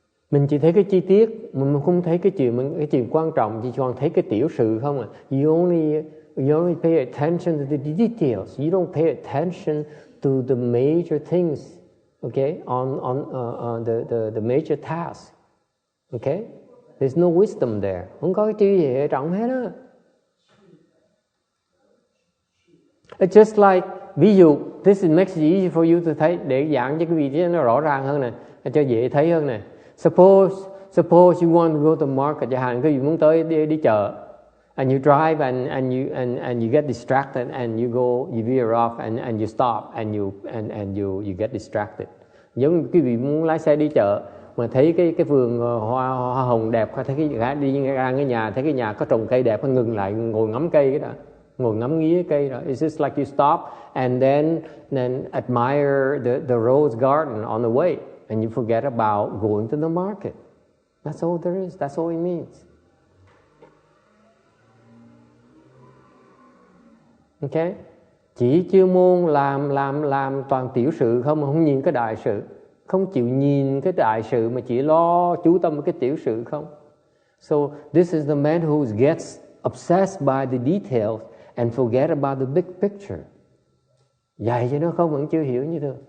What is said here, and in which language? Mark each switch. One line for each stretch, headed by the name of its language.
Vietnamese: Mình chỉ thấy cái chi tiết, mình không thấy cái chuyện quan trọng, chỉ còn thấy cái tiểu sự không à.
English: You only pay attention to the details. You don't pay attention to the major things, okay? On the major tasks, okay? There's no wisdom there.
Vietnamese: Không có cái chi gì hệ trọng hết á.
English: It's just like,
Vietnamese: ví dụ,
English: this makes it easy for you to
Vietnamese: thấy, để giảng cho cái vị trí nó rõ ràng hơn này, cho dễ thấy hơn này.
English: Suppose you want to go to market,
Vietnamese: chẳng hạn, quý vị muốn tới đi chợ,
English: and you drive and you get distracted, and you veer off and you stop and you get distracted.
Vietnamese: Giống quý vị muốn lái xe đi chợ mà thấy cái vườn hoa hồng đẹp, thấy cái đi ra cái nhà, thấy cái nhà có trồng cây đẹp, ngừng lại ngồi ngắm cây cái đó, ngồi ngắm nghía cây đó.
English: It's just like you stop and then admire the rose garden on the way, and you forget about going to the market. That's all there is. That's all it means. Okay?
Vietnamese: Chỉ chuyên môn làm toàn tiểu sự không nhìn cái đại sự, không chịu nhìn cái đại sự mà chỉ lo chú tâm vào cái tiểu sự không.
English: So this is the man who gets obsessed by the details and forget about the big picture.
Vietnamese: Dạy cho nó không vẫn chưa hiểu như thường.